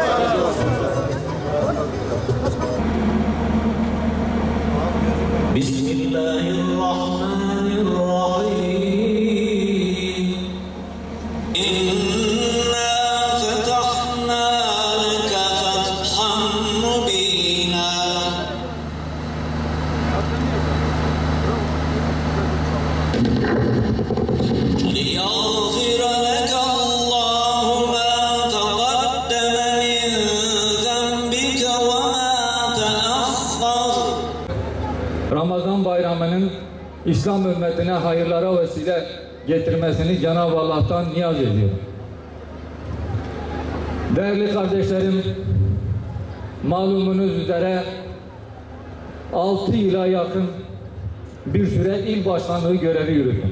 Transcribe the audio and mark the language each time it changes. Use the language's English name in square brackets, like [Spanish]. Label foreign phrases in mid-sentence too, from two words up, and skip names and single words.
[Arabic] بسم الله الرحمن الرحيم. إنا فتحنا لك فتحا مبينا. ليغفر لك الله ما تقدم من ذنبك وما تأخر. [Turkish] Ramazan bayramının İslam ümmetine hayırlara vesile getirmesini Cenab-ı Allah'tan niyaz ediyorum. Değerli kardeşlerim, malumunuz üzere 6 yıla yakın bir süre il başkanlığı görevi yürüdüm.